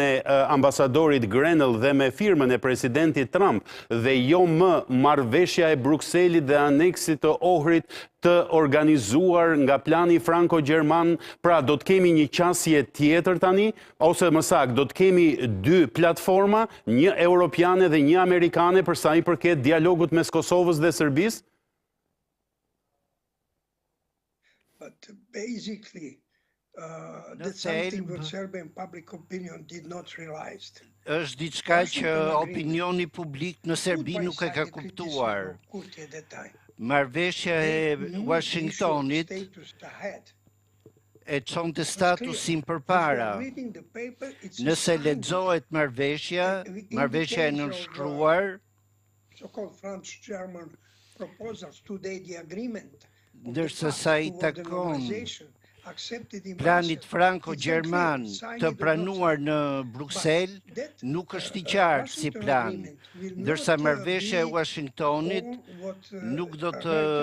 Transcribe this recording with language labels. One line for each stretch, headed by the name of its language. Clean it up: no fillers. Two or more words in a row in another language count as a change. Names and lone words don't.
Albanian: e ambasadorit Grenell dhe me firmën e presidentit Trump dhe jo më marrëveshja e Brukselit dhe aneksit të Ohrit të organizuar nga plani franko-gjerman, pra do të kemi një qasje tjetër tani, ose më saktë, do të kemi dy platforma, një europiane dhe një amerikane për sa i përket dialogut mes Kosovës dhe Serbisë?
English: But basically, that's something that Serbian public opinion did not realize.
Albanian: Është diçka që opinioni publik në Serbi nuk e ka kuptuar. Marrëveshja e Washingtonit e çonte statusin përpara. Nëse lexohet marrëveshja e nënshkruar, ndërsa sa i takon planit franko-gjerman të pranuar në Bruksel, nuk është i qartë si plan, ndërsa marrëveshja e Washingtonit nuk do të